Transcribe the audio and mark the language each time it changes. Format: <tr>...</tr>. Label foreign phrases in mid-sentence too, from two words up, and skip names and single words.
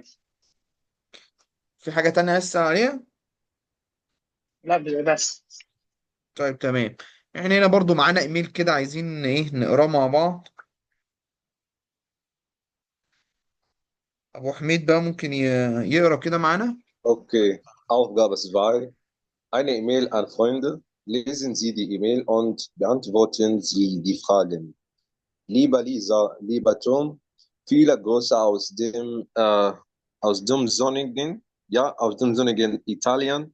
<ar>في حاجة تانية لسه عليها؟ لا بس. طيب، تمام. احنا هنا برضو معانا ايميل كده، عايزين ايه نقراه مع بعض. ابو حميد بقى ممكن يقرا كده معانا.</ar> <de>Okay. Aufgabe 2. Eine E-Mail an Freunde. Lesen Sie die E-Mail und beantworten Sie die Fragen. Lieber Lisa, lieber Tom, viele Grüße aus dem sonnigen, ja, aus dem sonnigen Italien.</de>